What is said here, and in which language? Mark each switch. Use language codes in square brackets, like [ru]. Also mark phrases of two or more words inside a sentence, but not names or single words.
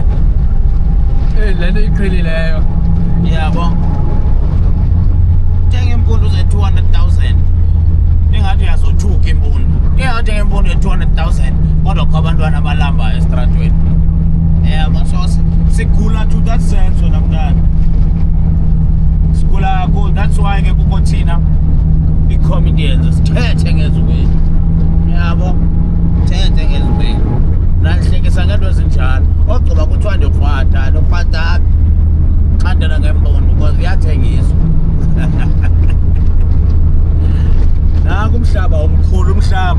[xh] Le nto iqhelileyo. Yabo. Thenga impundu ze-200,000. Ingathi uyazothuka impundu. Ingathenga impundu ye-200,000 kodwa kho abantwana abalamba estratweni. Yabo, so sigula [en] to that sense [xh] wena mntana. Sigula kakhulu. [en] That's why [xh] ke kukho thina i-comedians sithethe ngezibini. Yabo, thethe ngezibini. Nandihlekisa ngento ezinjalo. Ogqiba kuthiwa ndikrwada, ndikrwada xa ndena ngempundu because iyathengiswa. Naku umhlaba omkhulu umhlaba.